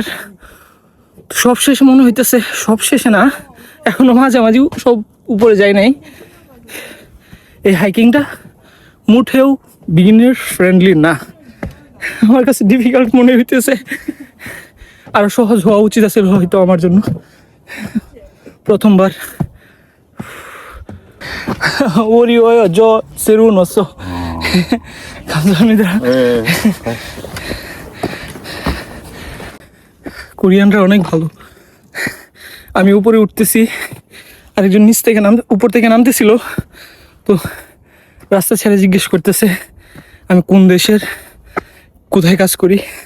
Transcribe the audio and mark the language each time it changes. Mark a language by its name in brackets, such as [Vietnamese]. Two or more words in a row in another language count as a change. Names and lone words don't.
[Bangla] সব শেষে মনে হইতেছে, সব শেষে না, এখনো মাঝামাঝি, সব উপরে যায় নাই। এই হাইকিংটা মুঠেও [English] beginner friendly [Bangla] না, আমার কাছে ডিফিকাল্ট মনে হইতেছে। আরো সহজ হওয়া উচিত আছে হয়তো আমার জন্য, প্রথমবার। [Korean] 오리오요 저 새로 넣었어. 감사합니다. [Bangla] কোরিয়ানরা অনেক ভালো। আমি উপরে উঠতেছি, আরেকজন নিচ থেকে উপর থেকে নামতেছিল। তো রাস্তা ছেড়ে জিজ্ঞেস করতেছে আমি কোন দেশের, কোথায় কাজ করি।